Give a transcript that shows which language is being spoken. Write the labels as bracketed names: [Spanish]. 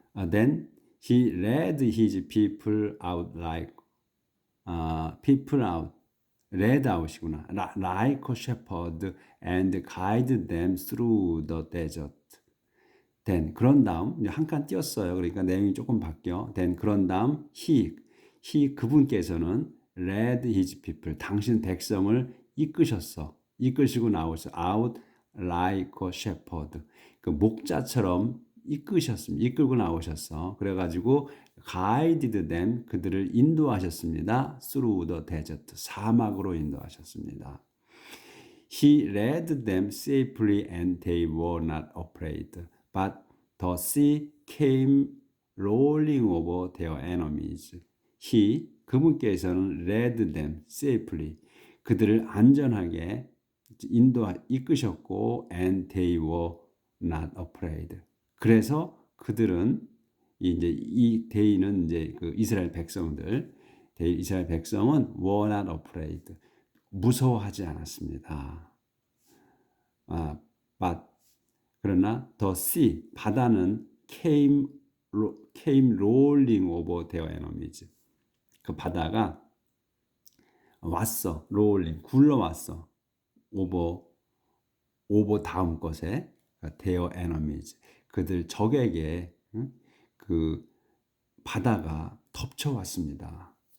[English] Then he led his people out like people out, led out이구나. Like a shepherd and guided them through the desert. Then [Korean] 그런 다음 한 칸 띄었어요. 그러니까 내용이 조금 바뀌어. [English] Then [Korean] 그런 다음 [English] he [Korean] 그분께서는 [English] led his people [Korean] 당신 백성을 이끄셨어. 이끄시고 나오셔. [English] Out like a shepherd. [Korean] 그 목자처럼 이끄셨습니다. 이끌고 나오셨어. 그래가지고 [English] guided them [Korean] 그들을 인도하셨습니다. [English] Through the desert [Korean] 사막으로 인도하셨습니다. [English] He led them safely and they were not afraid. But the sea came rolling over their enemies. He, [Korean] 그분께서는 [English] led them safely. [Korean] 그들을 안전하게 이끄셨고 [English] and they were not afraid. [Korean] 그래서 그들은 이제 이 they는 이제 그 이스라엘 백성들, 이스라엘 백성은 [English] were not afraid. [Korean] 무서워하지 않았습니다. [English] but [Korean] 그러나 [English] the sea [Korean] 바다는 [English] came rolling over their enemies. [Korean] 그 바다가 왔어, [English] rolling [Korean] 굴러왔어. over 다음 것에 [English] their enemies [Korean] 그들 적에게 그 바다가 덮쳐왔습니다.